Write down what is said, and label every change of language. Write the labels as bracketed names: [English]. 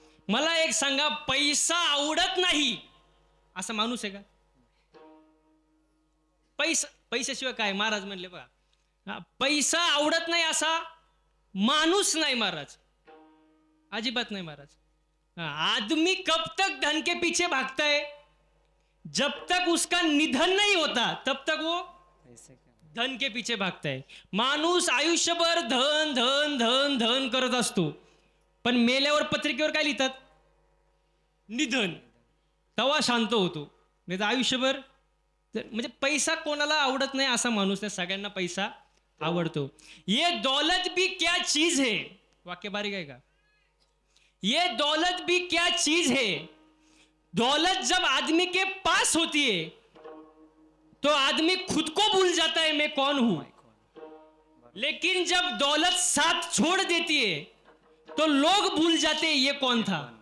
[Marathi] मला एक सांगा, पैसा आवडत नाही असा माणूस आहे का? पैशाशिवाय काय महाराज म्हणले बघा, पैसा आवडत नाही असा माणूस नाही महाराज, अजिबात नाही महाराज. [Hindi] आदमी कब तक धन के पीछे भागता है, जब तक उसका निधन नहीं होता तब तक वो धन के पीछे भागता है. [Marathi] माणूस आयुष्यभर धन धन धन धन करत असतो, पण मेल्यावर पत्रिकेवर काय लिहितात? निधन. तवा शांत होतो. नाही तर आयुष्यभर म्हणजे पैसा कोणाला आवडत नाही असा माणूस नाही, सगळ्यांना पैसा आवडतो. [Hindi] ये दौलत भी क्या चीज है, [Marathi] वाक्य बारीक आहे का? [Hindi] ये दौलत भी क्या चीज है, दौलत जब आदमी के पास होती है तो आदमी खुद को भूल जाता है मैं कौन हूं, लेकिन जब दौलत साथ छोड़ देती है तो लोग भूल जाते हैं ये कौन था.